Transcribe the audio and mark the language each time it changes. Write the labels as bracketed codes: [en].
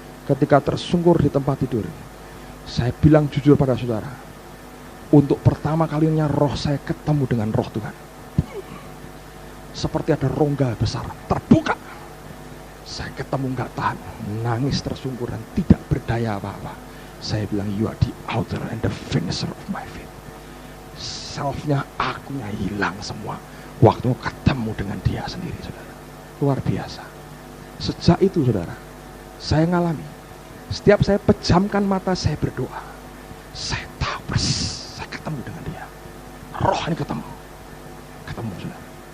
[id] Ketika tersungkur di tempat tidur, saya bilang jujur pada saudara, untuk pertama kalinya roh saya ketemu dengan roh Tuhan. Seperti ada rongga besar terbuka. Saya ketemu enggak tahan, nangis tersungkur dan tidak berdaya apa-apa. Saya bilang, [en] you are the author and the finisher of my faith. [id] Selfnya, akunya hilang semua waktu ketemu dengan dia sendiri, saudara. Luar biasa. Sejak itu, saudara, saya ngalami. Setiap saya pejamkan mata, saya berdoa. Saya tahu persis, saya ketemu dengan dia. Roh ini ketemu, saudara.